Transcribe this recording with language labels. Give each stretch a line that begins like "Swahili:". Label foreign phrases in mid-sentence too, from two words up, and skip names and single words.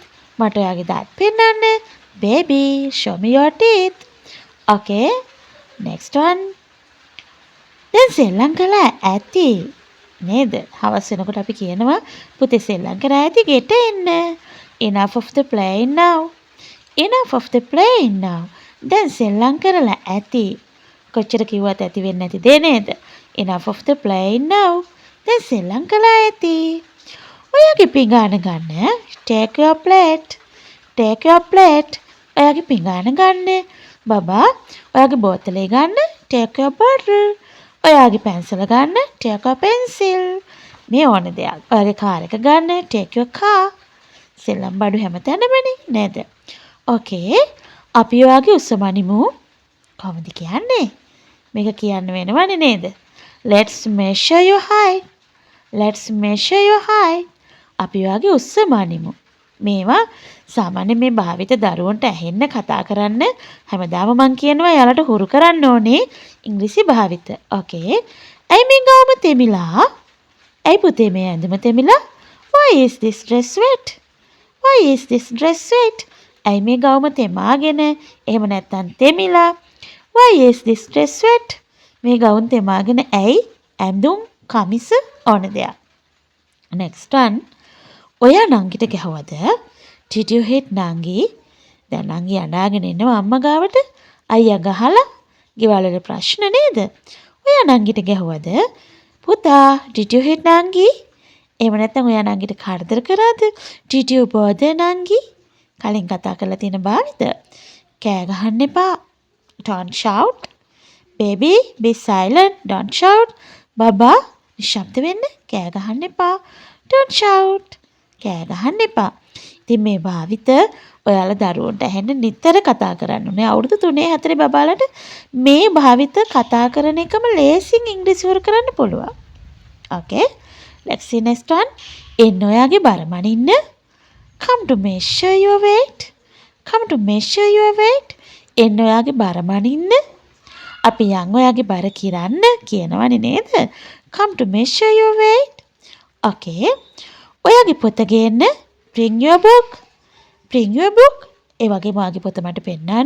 Sinhala: මට ඔයාගේ දත් පෙන්නන්න.
English: baby show me your teeth. okay, next one.
Sinhala: දැන් සෙල්ලම් කළා ඇති නේද? හවස් වෙනකොට අපි කියනවා පුතේ සෙල්ලම් කරා ඇති ගෙට එන්න.
English: enough of the playing now. enough of the playing now.
Sinhala: දැන් සෙල්ලම් කරලා ඇති. කොච්චර කිව්වත් ඇති වෙන්නේ නැති දේ නේද?
English: enough of the playing now.
Sinhala: දැන් සෙල්ලම් කළා ඇති. ඔයාගේ පිඟාන ගන්න.
English: take your plate. take your plate.
Sinhala: ඔයාගේ පිඟාන ගන්න. බබා ඔයාගේ බෝතලේ ගන්න.
English: take your bottle.
Sinhala: ඔයාගේ පැන්සල ගන්න.
English: take your pencil.
Sinhala: මේ ඕන දෙයක්. ඔයාගේ කාර් එක ගන්න.
English: take your car.
Sinhala: සෙල්ලම් බඩු හැමතැනමනේ නේද? okay, අපි ඔයාගේ උස්සමනිමු. කොහොමද කියන්නේ? මේක කියන්න වෙනවනේ නේද?
English: let's measure your height. let's measure your height.
Sinhala: අපි ඔයාගේ උස්සමනිමු. මේවා සාමාන්‍ය මේ භාවිත දරුවන්ට ඇහෙන්න කතා කරන්න හැමදාම මම කියනවා යාලට හුරු කරන්න ඕනේ ඉංග්‍රීසි භාවිත. okay, ඇයි මේ ගාම තෙමිලා? ඇයි පුතේ මේ ඇඳුම තෙමිලා?
English: why is this dress wet? why is this dress wet?
Sinhala: ඇයි මේ ගවුම තෙමාගෙන? එහෙම නැත්නම් තෙමිලා.
English: why is this dress wet?
Sinhala: මේ ගවුම් තෙමාගෙන ඇයි? ඇඳුම් කමිස ඕන දෙයක්.
English: next one.
Sinhala: ඔයා නංගිට ගැහුවද?
English: did you hit නංගි?
Sinhala: දැන් නංගි අඬාගෙන ඉන්නවා අම්මා ගාවට. අයියා ගහලා ගෙවල් වල ප්‍රශ්න නේද? ඔයා නංගිට ගැහුවද? පුතා
English: did you hit
Sinhala: නංගි? එහෙම නැත්නම් ඔයා නංගිට කරදර කරාද?
English: did you bother නංගි?
Sinhala: කලින් කතා කරලා තියෙන භාවිත. කෑ ගහන්න එපා.
English: don't shout. baby be silent. don't shout.
Sinhala: බබා නිශ්ශබ්ද වෙන්න. කෑ ගහන්න එපා.
English: don't shout.
Sinhala: කෑ ගහන්න එපා. ඉතින් මේ භාවිත ඔයාලා දරුවන්ට ඇහෙන්න නිතර කතා කරන්න ඕනේ. අවුරුදු 3 4 බබාලට මේ භාවිත කතා කරන එකම ලේසියෙන් ඉංග්‍රීසි හුරු කරන්න පුළුවන්.
English: okay, let's see next one.
Sinhala: එන්න ඔයාගේ බර මනින්න.
English: come to measure your weight. come to measure your weight.
Sinhala: එන්න ඔයාගේ බර මනින්න. අපි යන් ඔයාගේ බර කිරන්න කියනවනේ නේද?
English: come to measure your weight.
Sinhala: okay, ඔයාගේ පොත ගේන්න.
English: bring your book. bring your book.
Sinhala: ඒ වගේම ඔයාගේ පොත මට පෙන්නන්න.